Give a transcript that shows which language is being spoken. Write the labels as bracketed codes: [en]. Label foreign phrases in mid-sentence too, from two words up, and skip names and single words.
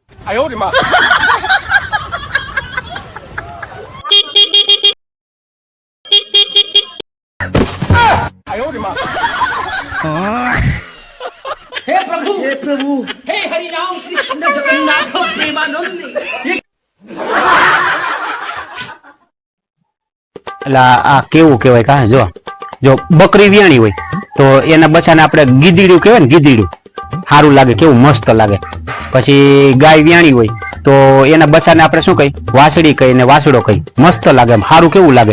[hi] हे प्रभु हे प्रभु हे हरि राम कृष्ण जगन्नाथ प्रेमानंद [gu] એટલે આ કેવું કહેવાય કા જો બકરી વ્યાણી હોય તો એના બચ્ચાને આપણે ગીદીડું કહેવાય ને, ગીદીડું સારું લાગે, કેવું મસ્ત લાગે. પછી ગાય વ્યાણી હોય તો એના બચ્ચાને આપણે શું કહી, વાસળી કહી ને વાસડો કહી, મસ્ત લાગે, સારું કેવું લાગે.